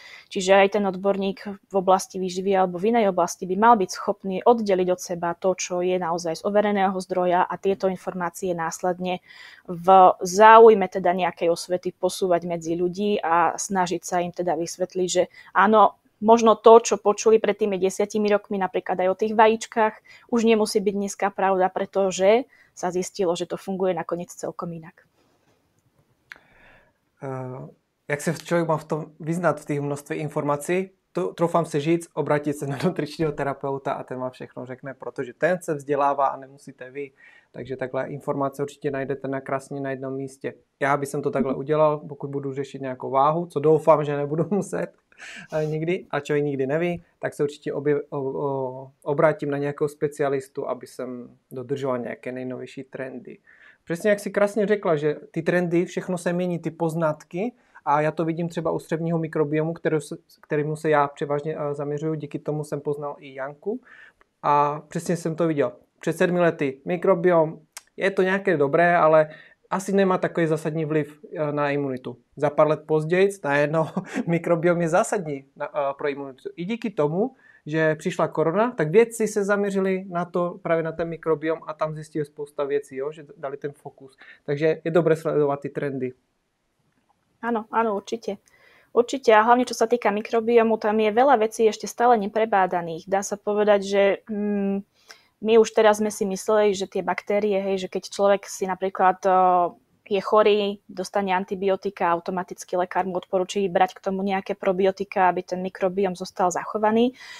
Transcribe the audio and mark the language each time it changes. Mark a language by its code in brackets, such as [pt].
[sk] Čiže aj ten odborník v oblasti výživy alebo v inej oblasti by mal byť schopný oddeliť od seba to, čo je naozaj z overeného zdroja a tieto informácie následne v záujme teda nejakej osvety posúvať medzi ľudí a snažiť sa im teda vysvetliť, že áno, možno to, čo počuli pred tými 10 rokmi, napríklad aj o tých vajíčkach, už nemusí byť dneska pravda, pretože sa zistilo, že to funguje nakoniec celkom inak. [cs] Jak se člověk má v tom vyznat v těch množství informací, troufám se říct, obrátit se na nutričního terapeuta a ten vám všechno řekne, protože ten se vzdělává a nemusíte vy. Takže takhle informace určitě najdete krásně na jednom místě. Já bych to takhle udělal, pokud budu řešit nějakou váhu, co doufám, že nebudu muset nikdy, a člověk nikdy neví, tak se určitě obrátím na nějakého specialistu, aby jsem dodržoval nějaké nejnovější trendy. Přesně jak si krásně řekla, že ty trendy, všechno se mění, ty poznatky, a já to vidím třeba u střevního mikrobiomu, kterému se já převážně zaměřuju, díky tomu jsem poznal i Janku a přesně jsem to viděl. Před 7 lety mikrobiom, je to nějaké dobré, ale asi nemá takový zásadní vliv na imunitu. Za pár let později najednou mikrobiom je zásadní pro imunitu. I díky tomu, že přišla korona, tak vědci se zaměřili na to, právě na ten mikrobiom a tam zjistili spousta věcí, jo, že dali ten fokus. Takže je dobré sledovat ty trendy. [sk] Áno, určite. Určite a hlavne čo sa týka mikrobiomu, tam je veľa vecí ešte stále neprebádaných. Dá sa povedať, že my už teraz sme si mysleli, že tie baktérie, hej, že keď človek si napríklad je chorý, dostane antibiotika, automaticky lekár mu odporúči brať k tomu nejaké probiotika, aby ten mikrobióm zostal zachovaný.